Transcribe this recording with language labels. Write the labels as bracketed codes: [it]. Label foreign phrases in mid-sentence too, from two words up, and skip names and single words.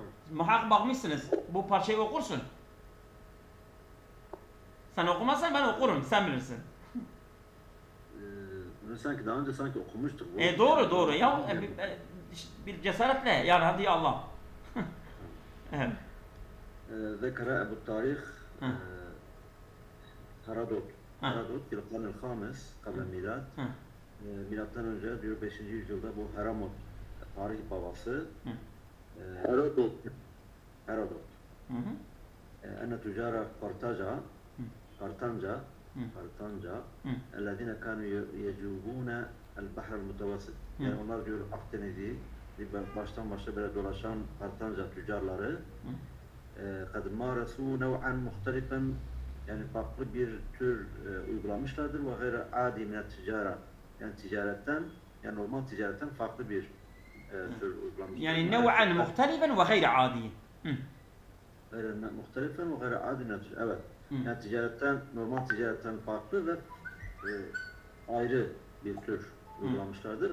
[tr] Muhakkak bakmışsınız. Bu parçayı okursun. Sen okumazsan ben okurum. Sen bilirsin. Bunu sanki daha önce okumuştuk. Doğru. Ya bir cesaretle. Ya hadi Allah. Evet. [ar] ذكر أبو التاريخ Herodot في القرن الخامس قبل الميلاد. [tr] Milattan önce diyor 5. yüzyılda bu Heramot tarih babası Herodot [ar] أن تجار قرطنجة الذين كانوا يجوبون البحر المتوسط. [tr] Yani onlar diyor Akdeniz'i baştan başa böyle dolaşan Kartanca tüccarları [ar] قد مارسوا نوعا مختلفا [tr] yani farklı bir tür uygulamışlardır [ar] وغير عادي من التجارة [tr] yani ticaretten yani normal ticaretten farklı bir tür uygulamışlardır. [ar] Yani نوعا مختلفا وغير عادي. غير مختلفا وغير عادي من التجارة. [tr] Evet. Yani ticaretten normal ticaretten farklı ve ayrı bir tür uygulamışlardır.